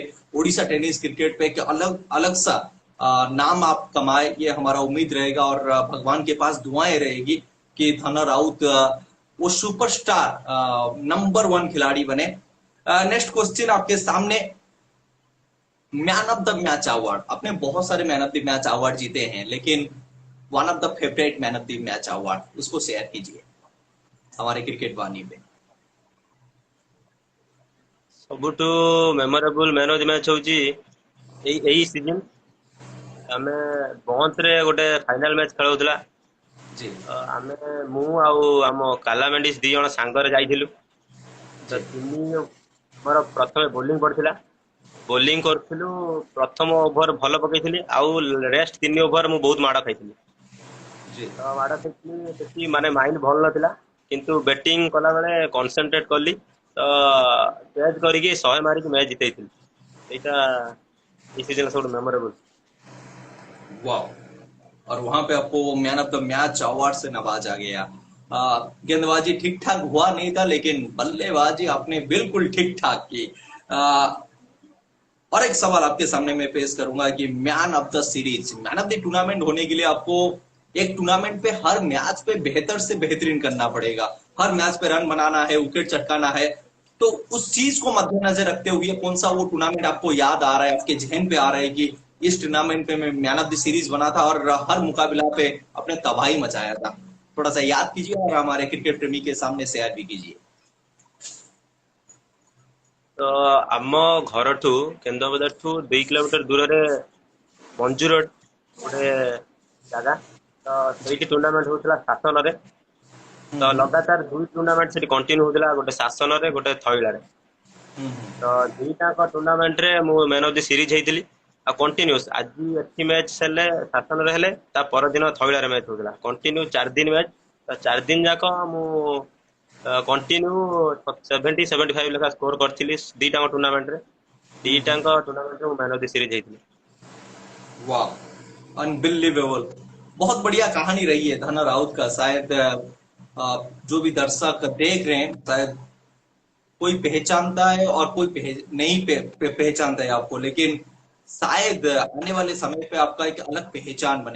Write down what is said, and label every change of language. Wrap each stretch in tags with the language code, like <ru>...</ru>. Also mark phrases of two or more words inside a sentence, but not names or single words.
<hi>उड़ीसा टेनिस क्रिकेट पे एक अलग अलग सा नाम आप कमाए, ये हमारा उम्मीद रहेगा और भगवान के पास दुआएं रहेगी कि धना राउत वो सुपरस्टार नंबर 1 खिलाड़ी बने।</hi> <en>next question</en> <hi>आपके सामने,</hi> <en>man of the match award.</en> <hi>आपने बहुत सारे</hi> <en>man of the match award</en> <hi>जीते हैं, लेकिन</hi> <en>one of the favorite man of the match award</en> <hi>उसको शेयर कीजिए हमारे क्रिकेट वाणी पे।</hi> <or>ସବୁଠୁ</or> <en>memorable man of the match</en> <or>ହଉଛି ଏଇ ସିଜନ ଆମେ ବନ୍ଥରେ ଗୋଟେ</or> <en>final match</en> <or>ଖେଳ ହଉଥିଲା।</or> <hi>जी</hi> <or>ଆମେ ମୁଁ ଆଉ ଆମ କାଲାମେଣ୍ଡିସ୍ 2 ଜଣ ସାଙ୍ଗରେ ଯାଇଥିଲୁ। ତ</or> <hi>जी</hi> <or>ଆମର ପ୍ରଥମେ ବୋଲିଂ ପଡିଥିଲା। ବୋଲିଂ କରୁଥିଲୁ, ପ୍ରଥମ ଓଭର ଭଲ ପକେଇଥିଲି, ଆଉ ରେଷ୍ଟ 3 ଓଭର ମୁଁ ବହୁତ ମାଡ଼ ଖାଇଥିଲି।</or> <hi>जी</hi> <or>ତ ମାଡ଼ ଖାଇଥିଲି ସେଠି, ମାନେ ମାଇଣ୍ଡ ଭଲ ନଥିଲା, କିନ୍ତୁ ବ୍ୟାଟିଂ କଲା ବେଳେ କନସେନଟ୍ରେଟ କଲି। ତ ଚେଞ୍ଜ କରିକି 100 ମାରିକି ମ୍ୟାଚ୍ ଜିତେଇଥିଲି। ସେଇଟା ଏଇ ସିଜନ ସବୁଠୁ मेमोरेबल।</or> <hi>वाह। और वहां पे आपको वो</hi> <en>man of the match award</en> <hi>से नवाजा गया। गेंदबाजी ठीक ठाक हुआ नहीं था, लेकिन बल्लेबाजी आपने बिल्कुल ठीक ठाक की। और एक सवाल आपके सामने मैं पेश करूंगा कि</hi> <en>man of the series, man of the tournament</en> <hi>होने के लिए आपको एक टूर्नामेंट पे हर मैच पे बेहतर से बेहतरीन करना पड़ेगा। हर मैच पे रन बनाना है, विकेट चटकाना है। तो उस चीज को मद्देनजर रखते हुए कौन सा वो टूर्नामेंट आपको याद आ रहा है, आपके जहन पे आ रहा है कि इस टूर्नामेंट पे मैं</hi> <en>man of the series</en> <hi>बना था और हर मुकाबला पे अपने तबाही मचाया था। थोड़ा सा याद कीजिए और हमारे क्रिकेट प्रेमी के सामने शेयर भी कीजिए।</hi> <or>ତ ଆମ ଘରଠୁ କେନ୍ଦ୍ରାପଦାଠୁ 2 କିଲୋମିଟର ଦୂରରେ ମଞ୍ଜୁର ଗୋଟେ ଜାଗା। ତ ସେଇଠି ଟୁର୍ଣ୍ଣାମେଣ୍ଟ ହଉଥିଲା ଶାସନରେ। हम्म ତ हम्म ଲଗାତାର 2 ଟୁର୍ଣ୍ଣାମେଣ୍ଟ ସେଠି କଣ୍ଟିନ୍ୟୁ ହଉଥିଲା, ଗୋଟେ ଶାସନରେ ଗୋଟେ ଥଇଳାରେ। हम्म। ତ ଦିଟାଙ୍କ ଟୁର୍ଣ୍ଣାମେଣ୍ଟରେ ମୁଁ</or> <en>man of the series</en> <or>ହେଇଥିଲି। ଆଉ କଣ୍ଟିନ୍ୟୁସ୍ ଆଜି ଏଠି ମ୍ୟାଚ୍ ହେଲେ ଶାସନରେ ହେଲେ ତା ପରଦିନ ଥଇଳାରେ ମ୍ୟାଚ୍ ହଉଥିଲା, କଣ୍ଟିନ୍ୟୁ 4 ଦିନ ମ୍ୟାଚ୍। ତ 4 ଦିନ ଯାକ ମୁଁ କଣ୍ଟିନ୍ୟୁ 70-75 ଲେଖା ସ୍କୋର କରିଥିଲି ଦିଟାଙ୍କ ଟୁର୍ଣ୍ଣାମେଣ୍ଟରେ। ଦିଟାଙ୍କ ଟୁର୍ଣ୍ଣାମେଣ୍ଟରେ ମୁଁ</or> <en>man of the series</en> <or>ହେଇଥିଲି।</or> <hi>वाह, अनबिलीवेबल। बहुत बढ़िया कहानी रही है धना राउत का। शायद जो भी दर्शक देख रहे हैं, शायद कोई पहचानता है और कोई नहीं पहचानता है आपको, लेकिन शायद आने वाले समय पे आपका एक अलग पहचान बने।</hi>